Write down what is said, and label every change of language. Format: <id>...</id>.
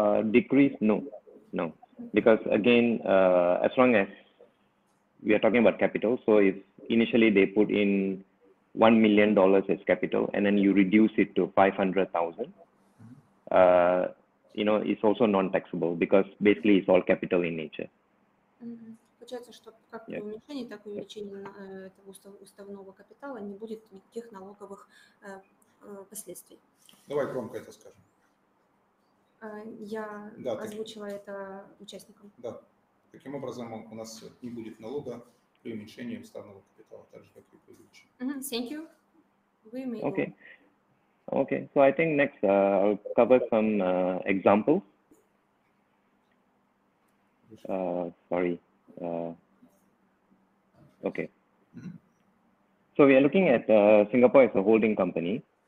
<en>Decrease, no, because again, as long as we are talking about capital, so if initially they put in $1 million as capital, and then you reduce it to 500,000, you know, it's also non-taxable because basically it's all capital in nature.</en> <ru>Получается, что как при уменьшении, так и увеличении этого уставного капитала не будет никаких налоговых последствий. Давай громко это скажем. Я озвучила это участникам. Да. Таким образом, у нас не будет налога при уменьшении уставного капитала, так же, как и при увеличении.</ru> <en>Thank you. We may Okay. Okay. So I think next I'll cover some examples. Sorry. Okay. So we are looking at Singapore as a holding company.</en>